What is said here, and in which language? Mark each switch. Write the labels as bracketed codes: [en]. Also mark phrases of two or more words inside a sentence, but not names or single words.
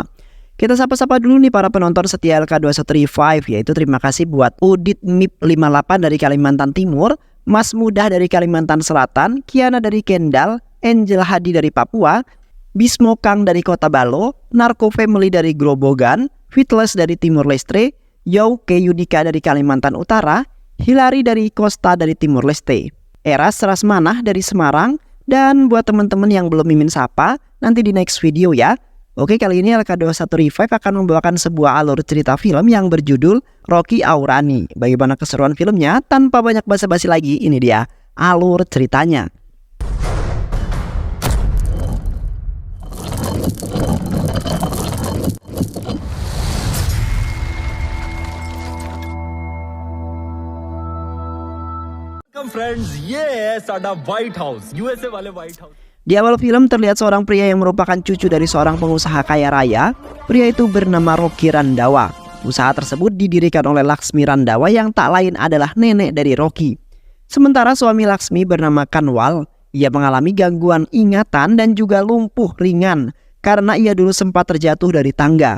[id] Kita sapa-sapa dulu nih para penonton setia LK21 Revive, yaitu terima kasih buat Udit MIP 58 dari Kalimantan Timur, Mas Mudah dari Kalimantan Selatan, Kiana dari Kendal, Angel Hadi dari Papua, Bismo Kang dari Kota Balo, Narko Family dari Grobogan, Fitles dari Timur Leste, Yauke Yudika dari Kalimantan Utara, Hilary dari Costa dari Timur Leste, Eras Rasmanah dari Semarang, dan buat teman-teman yang belum mimin sapa, nanti di [en] next video [id] ya. Oke, kali ini LK21 Revive akan membawakan sebuah alur cerita film yang berjudul Rocky Aurani. Bagaimana keseruan filmnya? Tanpa banyak basa-basi lagi, ini dia alur ceritanya. [hi] फ्रेंड्स ये है साडा व्हाइट हाउस यूएसए वाले व्हाइट हाउस. [id] Di awal film terlihat seorang pria yang merupakan cucu dari seorang pengusaha kaya raya. Pria itu bernama Rocky Randawa. Usaha tersebut didirikan oleh Laksmi Randawa yang tak lain adalah nenek dari Rocky. Sementara suami Laksmi bernama Kanwal, ia mengalami gangguan ingatan dan juga lumpuh ringan karena ia dulu sempat terjatuh dari tangga.